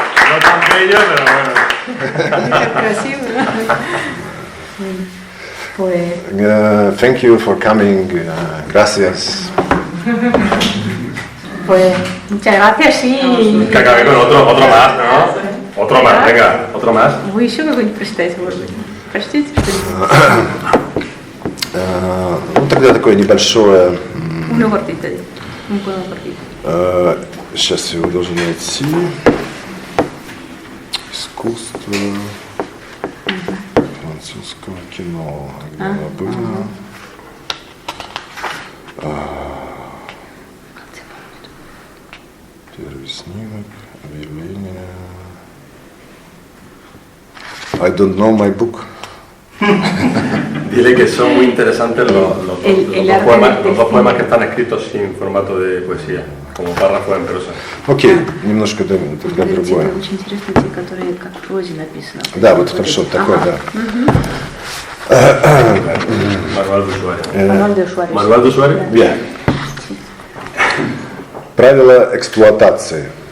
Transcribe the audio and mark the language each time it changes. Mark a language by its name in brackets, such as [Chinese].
[Spanish] No tan bello, pero Pues, [English] Thank you for coming. [Spanish] Gracias. pues muchas gracias, sí. Que acabé con otro más, ¿no? Otro más, venga, otro más. [Russian] Вы еще какой-нибудь прочитаете, может быть? Прочтите что-нибудь? Ну, тогда такое небольшое... [Spanish] Uno cortito, un poema cortito. [Russian] Сейчас я его должен найти. Искусство французского кино. Где оно было? Первый снимок, объявление. [English] I don't know my book. [Spanish] Dile que son muy interesantes los dos poemas que están escritos sin formato de poesía, como párrafos en prosa. [Russian] Окей, немножко тогда другое. Очень интересно те, которые как в прозе написаны. Да, вот хорошо, такое, да. [Spanish] Manual de usuario. Manual de usuario. Bien. [Russian] Правила эксплуатации.